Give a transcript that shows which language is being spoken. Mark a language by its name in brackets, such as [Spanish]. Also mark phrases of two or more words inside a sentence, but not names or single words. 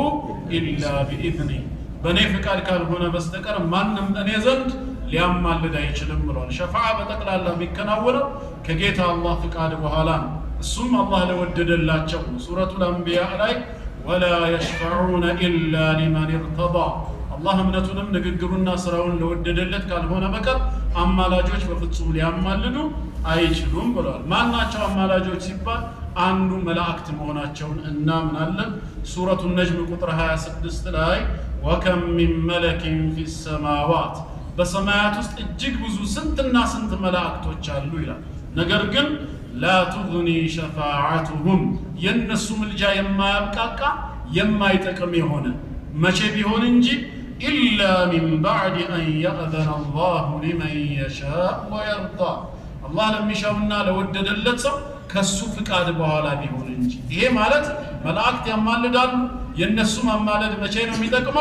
[Arabic] إلا بإذنه [Amharic] በኔ ፍቃድ ካልሆነ በስተቀር ማንም እኔ ዘንድ ሊያማልድ አይችልም ብሏል ሸፋዓ በጠቅላላ የሚከናወነው ከጌታ አላህ ፍቃድ በኋላ ነው እሱም አላህ ለወደደላቸው ሱረቱል አንቢያ ላይ [Arabic] ولا يشفعون إلا لمن ارتضى الله [Amharic] እምነቱንም ንግግሩና ስራውን ለወደደለት ካልሆነ በቀር አማላጆች በፍጹም ሊያማልዱ አይችሉም ብሏል ማናቸው አማላጆች ሲባል አንዱ መላእክት መሆናቸውን እናምናለን ሱረቱ ነጅም ቁጥር 26 ላይ [Arabic] وكم من ملك في السماوات [Amharic] በሰማያት ውስጥ እጅግ ብዙ ስንትና ስንት መላእክቶች አሉ ይላል። ነገር ግን [Arabic] لا تغني شفاعتهم [Amharic] የነሱ ምልጃ የማያብቃቃ የማይጠቅም የሆነ መቼ ቢሆን እንጂ [Arabic] إلا من بعد أن يأذن الله لمن يشاء ويرضى [Amharic] አላህ ለሚሻውና ለወደደለት ሰው ከሱ ፍቃድ በኋላ ቢሆን እንጂ። ይሄ ማለት መላእክት ያማልዳሉ። የነሱ ማማለድ መቼ ነው የሚጠቅመው?